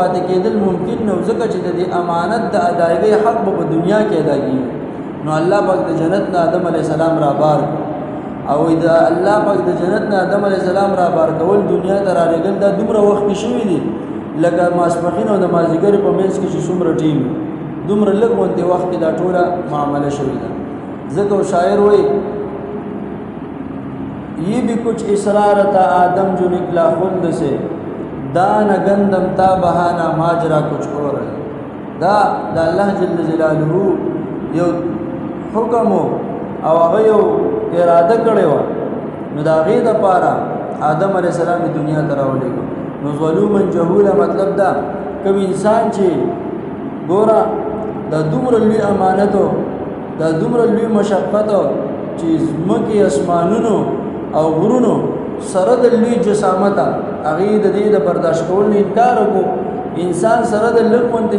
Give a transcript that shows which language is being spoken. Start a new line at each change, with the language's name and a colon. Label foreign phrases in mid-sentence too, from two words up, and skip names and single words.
Pashto: پاتې کېدل ممکن نو ځکه چې د امانت د ادایګۍ حق په دنیا کې ادا کیږي نو الله پاک د جنت نه آدم
Arabic: علیه السلام
Pashto: را بار او د الله پاک د جنت نه آدم
Arabic: علیه السلام
Pashto: را بار کول دنیا ته را لګل دا دومره وخت کې شوی دی لکه ماسپخین او د مازیګر په منځ کې چې څومره ټیم دومره لږ وانته وخت کې دا ټوله معاملې شوې ده ځکه شاعر وایي
Urdu: یہ بھی کچھ اصرار تھا آدم جو نکلا خلد سے دان گندم تا بہانا ماجرا کچھ اور ہے
Pashto: دا الله جل جلاله یو حکم او هغه یو اراده کړې و نو دا غي د پاره آدم
Arabic: علی السلام
Pashto: د دنیا ته راولېګو نو
Arabic: ظلوما جهولا
Pashto: مطلب دا کوم انسان چې ګورا د دومره لوی امانتو دا دومره لوی مشقت چې ځمکې اسمانونو او غرونو سره د لوی جسامت هغې د دې د برداشت کولو انکار وکړو انسان سره د لږ غوندې